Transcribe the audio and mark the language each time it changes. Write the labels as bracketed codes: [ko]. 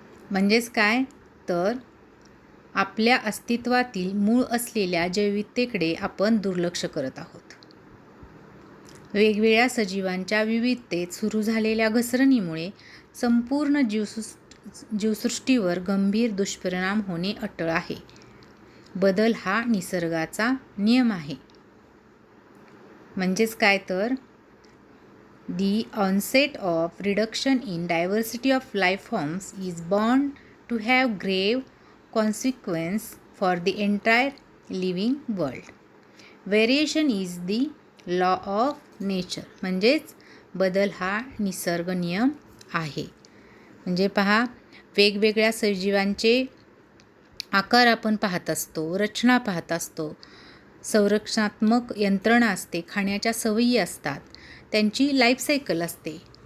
[mr] म्हणजेच काय तर आपल्या अस्तित्वातील मूळ असलेल्या जैविकतेकडे आपण दुर्लक्ष करत आहोत. वेगवेगळ्या सजीवांच्या विविधतेत सुरू झालेल्या घसरणीमुळे संपूर्ण जीवसृष्टीवर गंभीर दुष्परिणाम होणे अटळ आहे. बदल हा निसर्गाचा नियम आहे. म्हणजेच काय तर [en] The onset of reduction in diversity of life forms is bound to have grave consequences for the entire living world. Variation is the law of nature. [mr] म्हणजेच बदल हा निसर्ग नियम आहे. म्हणजे पहा, वेगवेगळ्या सजीवांचे आकार आपण पाहत असतो, रचना पाहत असतो, संरक्षणात्मक यंत्रणा असते, खाण्याच्या सवयी असतात, त्यांची लाईफ सायकल असते.